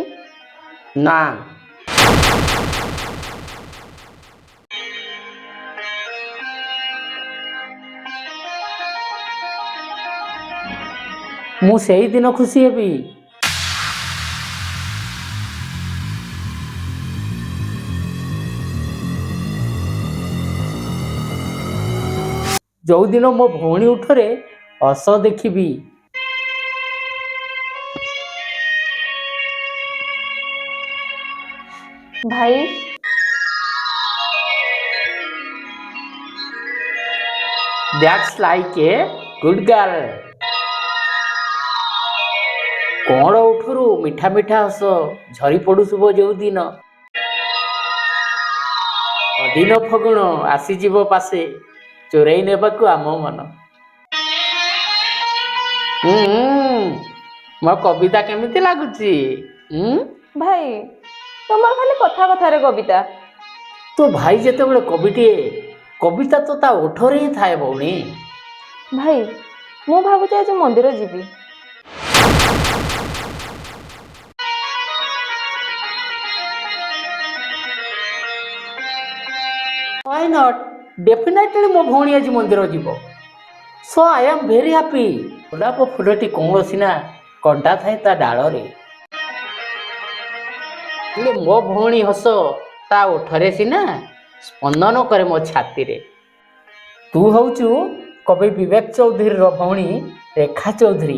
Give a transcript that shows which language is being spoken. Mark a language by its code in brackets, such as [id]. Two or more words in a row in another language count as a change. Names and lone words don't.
[or] ନା, ମୁଁ ସେଇଦିନ ଖୁସି ହେବି ଯୋଉଦିନ ମୋ ଭଉଣୀ ଉଠରେ ହସ ଦେଖିବି। ଭାଇ [en] That's like a good girl. [or] କଣ ଉଠରୁ ମିଠା ମିଠା ହସ ଝରି ପଡୁଥିବ ଯୋଉଦିନ, ଅଦିନ ଫଗୁଣ ଆସିଯିବ ପାଶେ ଚୋରେଇ ନେବାକୁ ଆମ ମନ। ମୋ କବିତା କେମିତି ଲାଗୁଛି? ଭାଇ ତମର ଖାଲି କଥା କଥାରେ କବିତା। ତୋ ଭାଇ ଯେତେବେଳେ କବିଟିଏ, କବିତା ତ ତା ଓଠରେ ହିଁ ଥାଏ ଭଉଣୀ। ଭାଇ ମୁଁ ଭାବୁଛି ଆଜି ମନ୍ଦିର ଯିବି। [en] Why not? Definitely [or] ମୋ ଭଉଣୀ ଆଜି ମନ୍ଦିର ଯିବ। [en] So I am very happy. [or] ଗୋଲାପ ଫୁଲଟି କୌଣସି ନା କଣ୍ଟା ଥାଏ ତା ଡାଳରେ। ହେଲେ ମୋ ଭଉଣୀ ହସ ତା ଓଠରେ ସିନା ସ୍ପନ୍ଦନ କରେ ମୋ ଛାତିରେ। ତୁ ହଉଛୁ କବି ବିବେକ ଚୌଧୁରୀର ଭଉଣୀ ରେଖା ଚୌଧୁରୀ।